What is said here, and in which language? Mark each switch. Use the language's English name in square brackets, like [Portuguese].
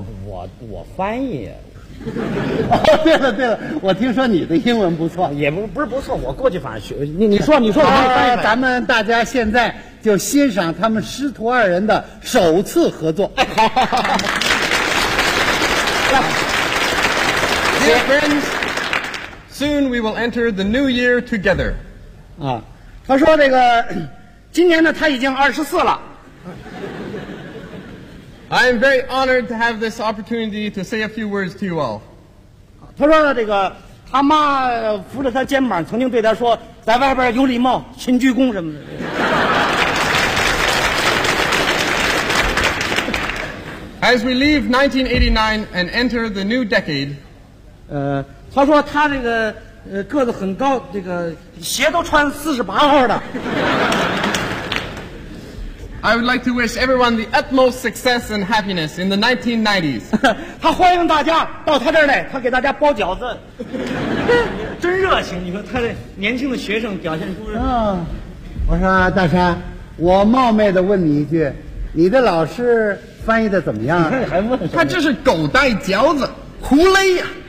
[Chinese] 我翻译。对了对了，我听说你的英文不错。也不是不错，我过去反正学。你说我翻译。咱们大家现在就欣赏他们师徒二人的首次合作。来。 [English] Dear friends, soon we will enter the new year together. [Chinese] 啊，他说这个今年呢他已经24了。 [English] I am very honored to have this opportunity to say a few words to you all. [Chinese] 他说这个他妈扶着他肩膀曾经对他说，在外边有礼貌勤鞠躬什么的。 [English] As we leave 1989 and enter the new decade, [Chinese] 他说他这个个子很高，这个鞋都穿48号的。 [English] I would like to wish everyone the utmost success and happiness in the 1990s. [Chinese] 他欢迎大家到他这儿来，他给大家包饺子。真热情，你说他这年轻的学生表现出来。我说大山，我冒昧的问你一句，你的老师翻译的怎么样？你还问他这是狗带饺子胡勒呀。